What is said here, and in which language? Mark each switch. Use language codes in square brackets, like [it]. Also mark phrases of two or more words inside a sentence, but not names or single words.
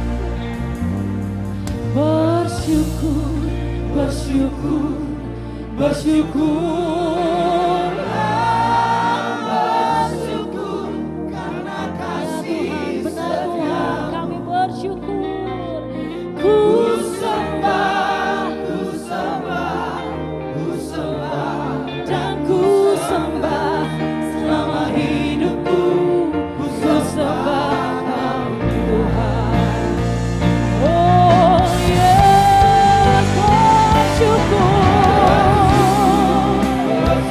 [id] Bersyukur, bersyukur, bersyukurlah, bersyukur karena kasih setiamu. Kami bersyukur. Ku sembah, ku sembah, ku sembah, dan ku sembah selama hidupku. Ku sembah Kau Tuhan. [en] Oh yes, [id] bersyukur.